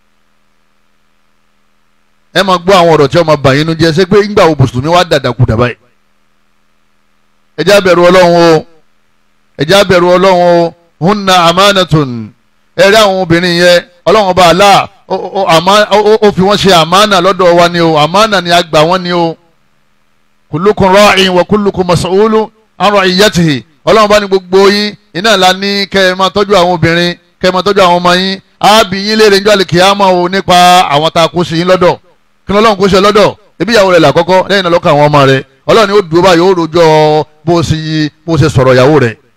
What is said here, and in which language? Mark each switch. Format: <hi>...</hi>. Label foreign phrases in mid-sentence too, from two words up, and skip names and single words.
<yo>ẹ máa gbọ́ àwọn ọ̀rọ̀ tí wọ́n máa bà yín nu jẹ́ ṣé pé ńgbà wo mùsùlùmí wá dàdàkú dàbá yìí ẹ jẹ́ á bẹ̀rù Ọlọ́run o</yo> <ar>هن أمانة</ar> <yo>ẹ̀rí àwọn obìnrin yẹn Ọlọ́run bá àlá ó fi wọ́n ṣe àmánà lọ́dọ̀ wa ni o àmánà ni a gbà wọ́n ni o</yo> <ar>كلكم راع وكلكم مسؤول عن رعيته</ar> <yo>Ọlọ́run bá ní gbogbo yín iná ńlá ní kẹ́ ẹ máa tọ́jú àwọn obìnrin kẹ́ ẹ máa tọ́jú àwọn ọmọ yín á bí yín léèrè níjọ́ àlìkìyámà o nípa àwọn tá a kó sí yín lọ́dọ̀ kí Ọlọ́run kó ṣe lọ́dọ̀ ebi ìyàwó rẹ̀ làkọ́kọ́ lẹ́yìn náà lọ́kọ̀ àwọn ọmọ rẹ̀ Ọlọ́run ni ó dúró báyìí ó rojọ́ bó ṣe sọ̀rọ̀ ìyàwó rẹ̀</yo>